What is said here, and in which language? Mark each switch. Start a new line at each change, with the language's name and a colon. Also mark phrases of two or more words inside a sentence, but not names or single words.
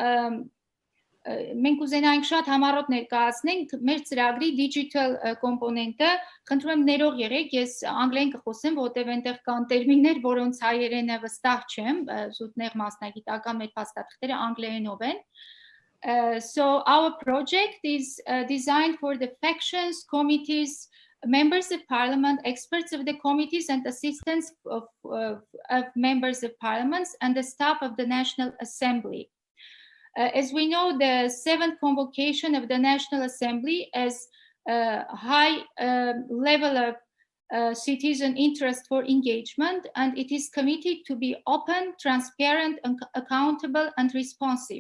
Armenian: մենք ուզենայինք շատ համառոտ ներկայացնենք մեր ծրագրի
English: digital component-
Armenian: ը, խնդրում եմ ներող եղեք, ես անգլերեն կխոսեմ, որտեղ այնտեղ կան տերմիններ, որոնց հայերենը վստահ չեմ, զուտներ մասնագիտական մեր փաստաթղթերը անգլերենով են։
English: So our project is designed for the factions, committees, members of parliament, experts of the committees and assistants of members of parliaments and the staff of the National Assembly. As we know, the 7th convocation of the National Assembly as a high level of citizen interest for engagement, and it is committed to be open, transparent, accountable, and responsive.